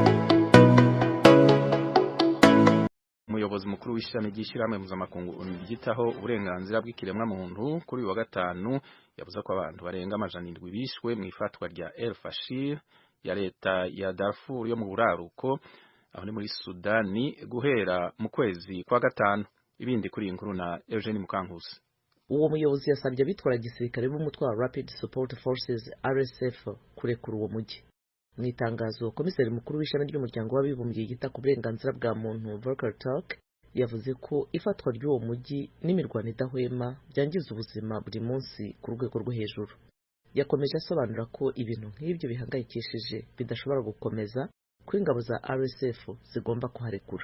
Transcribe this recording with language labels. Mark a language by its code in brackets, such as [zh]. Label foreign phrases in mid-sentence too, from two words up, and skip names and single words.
[rw] Umuyobozi mukuru w'ishami ry'ishyirahamwe mpuzamakungu ryitaho uburenganzira bw'ikiremwa muntu kuri uyu wa gatanu yavuze ko abantu barenga 700 bishwe mu ifatwa rya El Fashir ya leta ya Darfur yo mu buraruko aho ni muri Sudani guhera mu kwezi kwa gatanu. Ibindi kuri inkuru na Eugene Mukankusi. Uwo muyobozi yasabye abitwara gisirikare b'umutwe wa Rapid Support Forces RSF kurekura uwo mujyi. Mu itangazo komiseri mukuru w'ishami ry'umuryango w'abibumbye yita ku burenganzira bwa muntu Volker Turk yavuze ko ifatwa ry'uwo mujyi n'imirwano idahwema byangiza ubuzima buri munsi ku rwego rwo hejuru. Yakomeje asobanura ko ibintu nk'ibyo bihangayikishije bidashobora gukomeza ko ingabo za RSF zigomba kuharekura.